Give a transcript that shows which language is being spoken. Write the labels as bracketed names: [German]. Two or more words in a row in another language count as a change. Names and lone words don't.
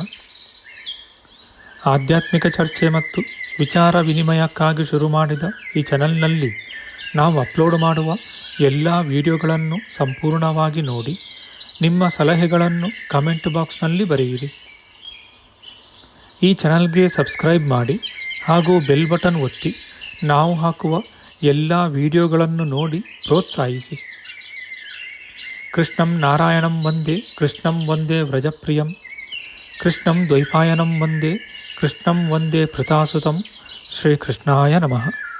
[Kannada] ಆಧ್ಯಾತ್ಮಿಕ ಚರ್ಚೆ ಮತ್ತು ವಿಚಾರ ವಿನಿಮಯಕ್ಕಾಗಿ ಶುರು ಮಾಡಿದ ಈ ಚಾನೆಲ್ನಲ್ಲಿ ನಾವು ಅಪ್ಲೋಡ್ ಮಾಡುವ ಎಲ್ಲ ವಿಡಿಯೋಗಳನ್ನು ಸಂಪೂರ್ಣವಾಗಿ ನೋಡಿ ನಿಮ್ಮ ಸಲಹೆಗಳನ್ನು ಕಮೆಂಟ್ ಬಾಕ್ಸ್ನಲ್ಲಿ ಬರೆಯಿರಿ. ಈ ಚಾನಲ್ಗೆ ಸಬ್ಸ್ಕ್ರೈಬ್ ಮಾಡಿ ಹಾಗೂ ಬೆಲ್ ಬಟನ್ ಒತ್ತಿ ನಾವು ಹಾಕುವ ಎಲ್ಲ ವಿಡಿಯೋಗಳನ್ನು ನೋಡಿ ಪ್ರೋತ್ಸಾಹಿಸಿ. [Sanskrit] ಕೃಷ್ಣಂ ನಾರಾಯಣಂ ವಂದೇ ಕೃಷ್ಣಂ ವಂದೇ ವ್ರಜಪ್ರಿಯಂ ಕೃಷ್ಣಂ ದ್ವೈಪಾಯನಂ ವಂದೇ ಕೃಷ್ಣಂ ವಂದೇ ಭೃತಾಸುತಂ. ಶ್ರೀಕೃಷ್ಣಾಯ ನಮಃ.